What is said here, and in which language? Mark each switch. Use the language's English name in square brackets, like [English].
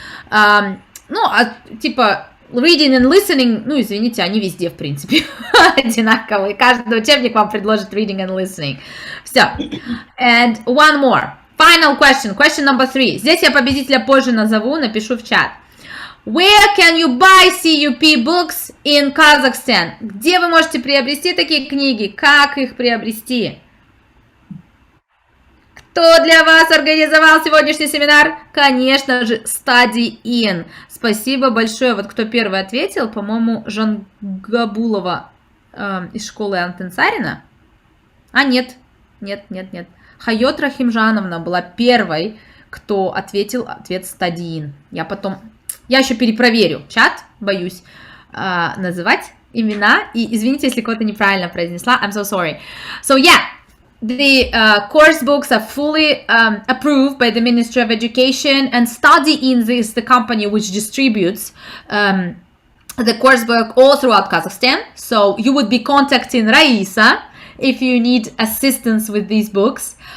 [Russian] Ну, типа reading and listening, ну, извините, они везде, в принципе, одинаковые. Каждый учебник вам предложит reading and listening. [English] Все. And one more. Final question. Question number 3. [Russian] Здесь я победителя позже назову, напишу в чат. Where can you buy CUP books in Kazakhstan? Где вы можете приобрести такие книги? Как их приобрести? Кто для вас организовал сегодняшний семинар? Конечно же, Study In. Спасибо большое. Вот кто первый ответил, по-моему, Жангабулова из школы Антенсарина. Нет. Хайот Рахимжановна была первой, кто ответил ответ Study In. Я еще перепроверю чат, боюсь называть имена. И извините, если кого-то неправильно произнесла. [English] I'm so sorry. So yeah, the course books are fully approved by the Ministry of Education, and Study In is the company which distributes the coursework all throughout Kazakhstan. So you would be contacting Raisa if you need assistance with these books.